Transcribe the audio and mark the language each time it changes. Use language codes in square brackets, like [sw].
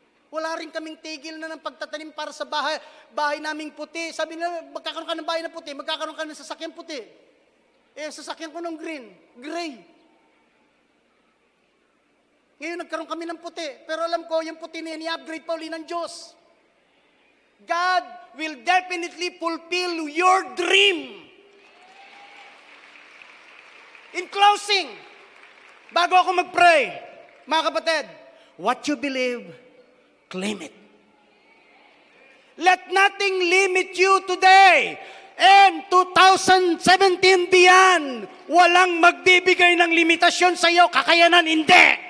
[tl] Wala rin kaming tigil na ng pagtatanim para sa bahay naming puti. Sabi nila, magkakaroon ka ng bahay na puti, magkakaroon ka ng sasakyan puti. Sasakyan ko ng gray. Ngayon nagkaroon kami ng puti. Pero alam ko, yung puti na yan, i-upgrade pa uli ng Diyos. [en] God will definitely fulfill your dream. In closing, [tl] bago ako mag-pray, mga kapatid, [en] what you believe, claim it. Let nothing limit you today. And 2017 beyond, [tl] walang magbibigay ng limitasyon sa iyo, kakayanan, hindi.